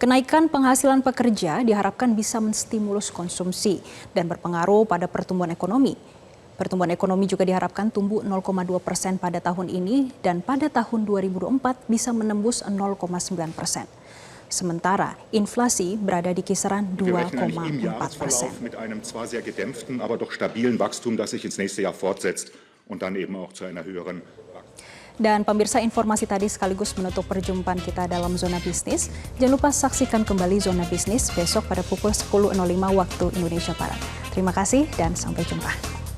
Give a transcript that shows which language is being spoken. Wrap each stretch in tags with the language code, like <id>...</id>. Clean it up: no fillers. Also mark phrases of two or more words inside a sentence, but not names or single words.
<id>Kenaikan penghasilan pekerja diharapkan bisa menstimulus konsumsi dan berpengaruh pada pertumbuhan ekonomi. Pertumbuhan ekonomi juga diharapkan tumbuh 0,2% pada tahun ini dan pada tahun 2024 bisa menembus 0,9%. Sementara inflasi berada di kisaran 2,4%.</id> <de>Mit einem zwar sehr gedämpften, aber doch stabilen Wachstum, das sich ins nächste Jahr fortsetzt und dann eben auch zu einer höheren.</de> <id>Dan pemirsa, informasi tadi sekaligus menutup perjumpaan kita dalam Zona Bisnis. Jangan lupa saksikan kembali Zona Bisnis besok pada pukul 10.05 waktu Indonesia Barat. Terima kasih dan sampai jumpa.</id>